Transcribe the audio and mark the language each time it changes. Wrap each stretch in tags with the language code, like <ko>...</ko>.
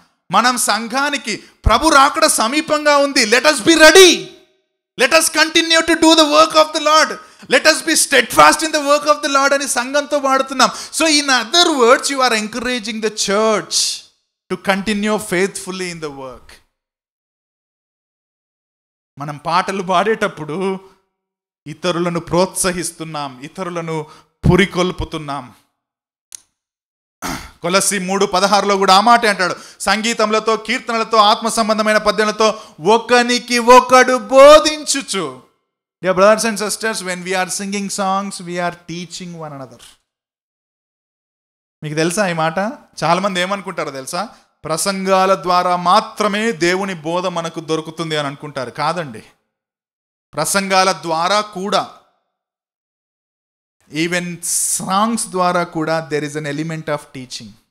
<te>మనం సంఘానికి, ప్రభు రాకడ సమీపంగా ఉంది,</te> <en>let us be ready, let us continue to do the work of the Lord,</en> <te>let us be steadfast in the work of the Lord అని సంఘంతో పాడుతున్నాం.</te> <en>So in other words, you are encouraging the church to continue faithfully in the work.</en> <te>మనం పాటలు పాడేటప్పుడు ఇతరులను ప్రోత్సహిస్తున్నాం, ఇతరులను పురికొల్పుతున్నాం. కొలస్సీ 3:16 కూడా ఆ మాట అంటాడు, సంగీతములతో, కీర్తనలతో, ఆత్మ సంబంధమైన పద్యములతో ఒకనికి ఒకడు బోధించుచు.</te> <en>Dear brothers and sisters, when we are singing songs, we are teaching one another.</en> <te>మీకు తెలుసా ఈ మాట? చాలా మంది ఏమనుకుంటారో తెలుసా? ప్రసంగాల ద్వారా మాత్రమే దేవుని బోధ మనకు దొరుకుతుంది అని అనుకుంటారు. కాదండి, ప్రసంగాల ద్వారా కూడా, ఈవెన్ సాంగ్స్ ద్వారా కూడా</te> <en>there is an element of teaching.</en>